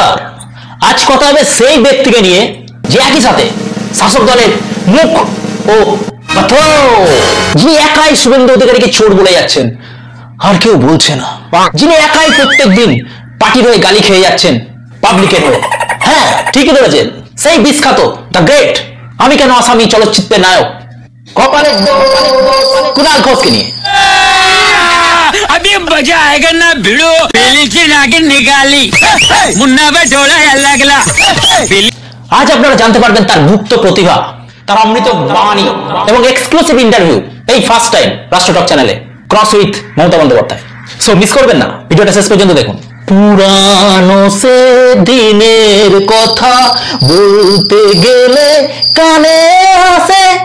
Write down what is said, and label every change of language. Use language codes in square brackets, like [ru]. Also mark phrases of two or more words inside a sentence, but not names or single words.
[bn] আজ কথা হবে সেই ব্যক্তিকে নিয়ে যে একই সাথে শাসক দলের মুখ ও পাথর, যিনি একাই শুভেন্দু অধিকারীকে চোর বলে যাচ্ছেন আর কেউ বলছে না, যিনি একাই প্রত্যেক দিন পার্টির হয়ে গালি খেয়ে যাচ্ছেন পাবলিকের হয়ে। হ্যাঁ ঠিকই ধরেছেন, সেই বিখ্যাত [en] the great [bn] আমি কেন আসামি চলচ্চিত্রের নায়ক কপালের কুণাল ঘোষকে নিয়ে। [hi] अभी मजा आएगा ना भिड़ो पहले से नागिन निकाली मुन्ना पे ढोला लगला। [bn] আজ আপনারা জানতে পারবেন তার গুপ্ত প্রতিভা, তার অমৃত বাণী এবং [en] exclusive interview [bn] এই [en] first time [bn] রাষ্ট্র টক চ্যানেলে [en] cross with [bn] মমতা বন্দ্যোপাধ্যায়। সো মিস করবেন না, ভিডিওটা শেষ পর্যন্ত দেখুন। পুরানো সে দিনের কথা বলতে গেলে কানে আসে।